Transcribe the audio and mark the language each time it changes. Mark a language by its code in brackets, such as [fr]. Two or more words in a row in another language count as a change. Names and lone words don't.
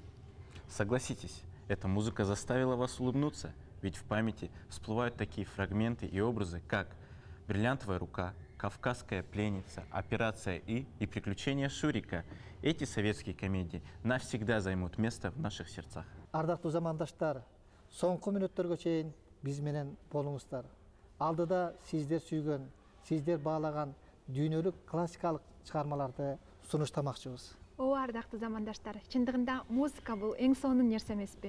[ru] Согласитесь, эта музыка заставила вас улыбнуться, ведь в памяти всплывают такие фрагменты и образы, как «Бриллиантовая рука», «Кавказская пленница», «Операция И» «Приключения Шурика». Эти советские комедии навсегда займут место в наших сердцах. [ky] Ардактуу замандаштар, соңку мүнөттөргө чейин биз менен болуңуздар. Алдыда сиздер сүйгөн, сиздер баалаган дүйнөлүк классикалык чыгармаларды сунуштамакчыбыз. Ооба ардактуу замандаштар, чындыгында музыка бул эң сонун нерсе эмеспи?